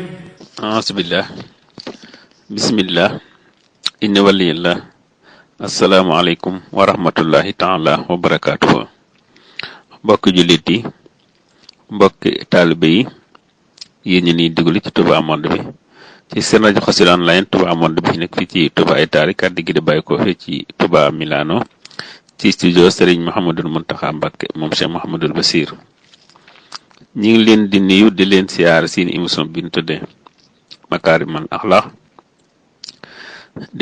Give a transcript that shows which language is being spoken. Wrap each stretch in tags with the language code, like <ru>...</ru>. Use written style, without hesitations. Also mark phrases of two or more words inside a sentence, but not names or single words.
<ar>أعوذ بالله بسم الله إن ولي الله السلام عليكم ورحمة الله تعالى وبركاته.</ar> <wo>mbokk jullit yi mbokk taalibe yi yéen ñi ni déglu ci Touba Monde bi ci seen rajo Xassida online Touba Monde bi nekk fii ci Touba Italie kàddu gi di bàyyi ko fii ci Touba Milano ci studio Serigne Mouhamadul Mountakha Mbacké moom Cheikh Mouhamadul Bassir ñi ngi leen di nuyu di leen siyaar seen émission bi ñu tuddee Makarimal Akhlaq di</wo>